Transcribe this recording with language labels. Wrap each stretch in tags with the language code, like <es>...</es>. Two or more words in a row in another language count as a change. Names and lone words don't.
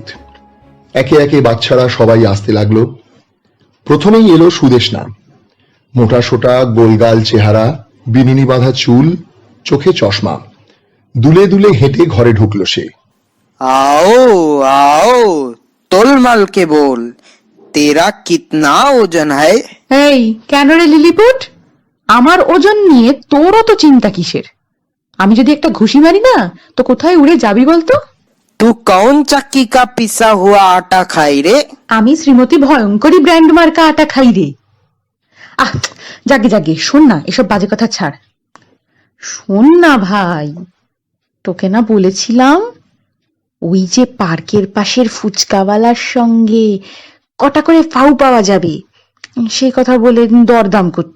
<bn>একে একে বাচ্চারা সবাই আসতে লাগলো। প্রথমেই এলো সুদেশনা। মোটা সোটা গোলগাল চেহারা, বিনুনি বাঁধা চুল, চোখে চশমা। দুলে দুলে হেঁটে ঘরে ঢুকলো সে।</bn> <hi>आओ आओ, तोलमाल के बोल, तेरा कितना ওজন है?</hi> <bn>এই কেন রে লিলিপুট, আমার ওজন নিয়ে তোরও তো চিন্তা কিসের? আমি যদি একটা ঘুষি মারি না তো কোথায় উড়ে যাবি বলতো?</bn> <hi>तू कौन चक्की का पिसा हुआ आटा खाई रे?</hi> <bn>আমি শ্রীমতী ভয়ঙ্করী ব্র্যান্ড মার্কা আটা খাই রে। আহ, জাগে জাগে, শোন না, এসব বাজে কথা ছাড়। শোন না ভাই, তোকে না বলেছিলাম ওই যে পার্কের পাশের ফুচকাওয়ালার সঙ্গে কটা করে ফাউ পাওয়া যাবে, সেই কথা বলে দরদাম করতে।</bn>